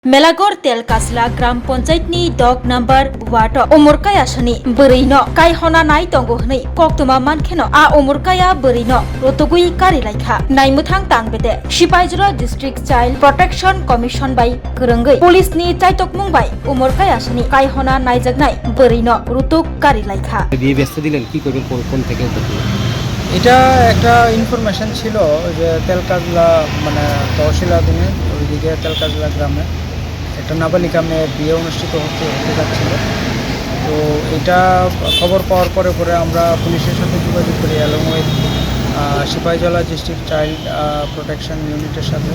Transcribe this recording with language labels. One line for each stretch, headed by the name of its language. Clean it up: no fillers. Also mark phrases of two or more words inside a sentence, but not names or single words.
Kok Borok: मेलागोर तेलकासला ग्राम पंचायतनी 10 नम्बर वार्ड उमुरकायासनि बोरैनो कायहना नाय दंगो हनै कक्तमा मानखेनो आ उमुरकाया बोरैनो रतगुई कारिलायखा नायमुथां तांबेदे सिपाइजरा डिस्ट्रिक्ट चाइल्ड प्रोटेक्शन कमिशन बाय गोरोंगै पुलिसनि चाइतकमुं बाय उमुरकायासनि कायहना नायजागनाय बोरैनो रतुक कारिलायखा
Bangla: বিয়ে ব্যস্ত দিলেন কি করবেন কোন থেকে এটা একটা ইনফরমেশন ছিল যে তেলকাজলা মানে তহসিলাধীনে ওইদিকে তেলকাজলা গ্রামে একটা নাবালিকা মেয়ের বিয়ে অনুষ্ঠিত হতে যাচ্ছিল। তো এটা খবর পাওয়ার পরে আমরা পুলিশের সাথে যোগাযোগ করি
English: along with
Bangla: সিপাহীজলা ডিস্ট্রিক্ট চাইল্ড প্রোটেকশন ইউনিটের সাথে।